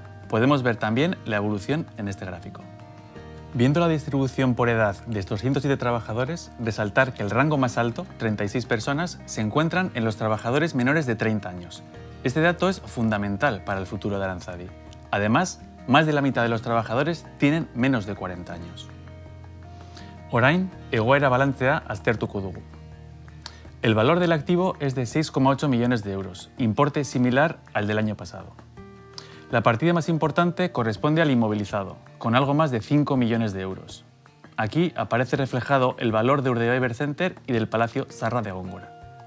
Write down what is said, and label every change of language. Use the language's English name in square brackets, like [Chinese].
[Spanish] Podemos ver también la evolución en este gráfico. Viendo la distribución por edad de estos 107 trabajadores, resaltar que el rango más alto, 36 personas, se encuentran en los trabajadores menores de 30 años. Este dato es fundamental para el futuro de Aranzadi. Además, más de la mitad de los trabajadores tienen menos de 40 años. [Basque] Orain, egoera balantzea aztertuko dugu. [Spanish] El valor del activo es de 6,8 millones de euros, importe similar al del año pasado. La partida más importante corresponde al inmovilizado, con algo más de 5 millones de euros. Aquí aparece reflejado el valor de Urdaibai Center y del Palacio Zarra de Góngora.